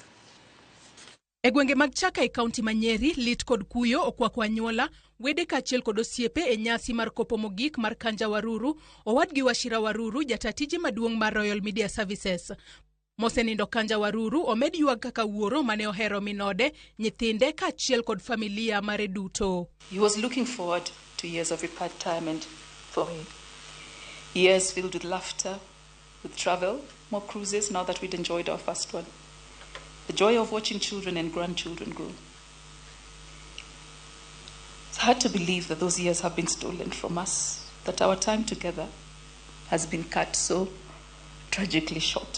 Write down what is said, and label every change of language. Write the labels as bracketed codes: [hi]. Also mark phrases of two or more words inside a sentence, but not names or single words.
[luo] E gwenge mag Chaka e kaunti ma Nyeri, lit kod kuyo okwako anyuola wede kachiel kod osiepe e nyasi mar kopo mogik mar Kanja Waruru, owadgi Wachira Waruru, jatatije maduong' mar Royal Media Services. Mosenindo Kanja Waruru omed ywak kaka wuoro mane ohero minode, nyithinde kachiel kod familia mare duto. [en] He was looking forward to years of retirement for me. Years filled with laughter, with travel, more cruises now that we'd enjoyed our first one. The joy of watching children and grandchildren grow. It's hard to believe that those years have been stolen from us, that our time together has been cut so tragically short.